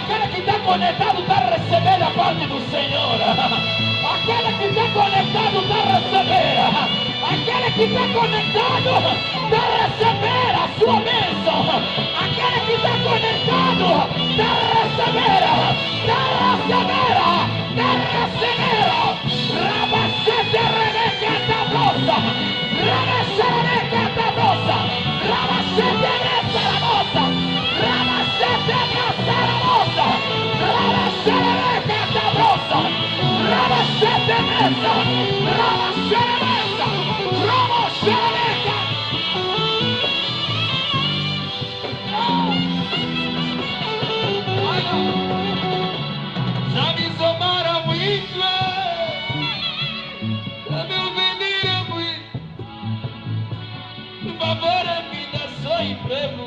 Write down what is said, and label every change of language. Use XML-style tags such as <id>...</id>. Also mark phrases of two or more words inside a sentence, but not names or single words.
<pt>que está conectado está recebendo a parte do Senhor. Aquele que está conectado está recebendo. Aquele que está conectado está recebendo a sua bênção. Aquele que está conectado está recebendo. Está recebendo. Está recebendo. Rabacete Rebeca da Brosa. Rabacete da Brosa. Rabacete da Brosa. Rabacete da Brosa. Rabacete da Brosa. Rabacete mesa. Rabacete mesa. Rabacete. Já me somaram muito. Já me ofenderam muito. Por favor, me dá só emprego.</pt>